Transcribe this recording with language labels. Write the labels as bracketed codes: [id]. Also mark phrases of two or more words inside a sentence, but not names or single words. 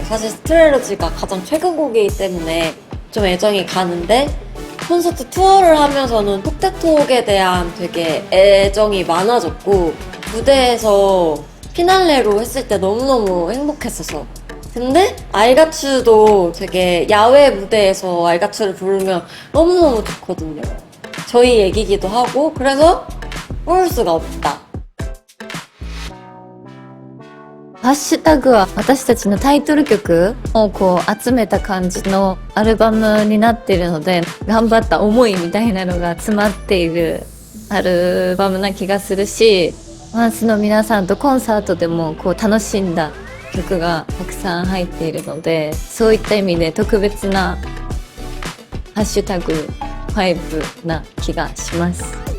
[ko] 사실 스트레러지가 가장 최근 곡이기 때문에 좀 애정이 가는데 콘서트 투어를 하면서는 톡대톡에 대한 되게 애정이 많아졌고 무대에서 피날레로 했을 때 너무너무 행복했어서 근데 아이가츠도 되게 야외 무대에서 아이가츠를 부르면 너무너무 좋거든요. 저희 얘기기도 하고 그래서 뽑을 수가 없다. [ja] ハッシュタグは私たちのタイトル曲をこう集めた感じのアルバムになっているので、頑張った思いみたいなのが詰まっているアルバムな気がするし、ファンスの皆さんとコンサートでもこう楽しんだ曲がたくさん入っているので、そういった意味で特別なハッシュタグ5な気がします。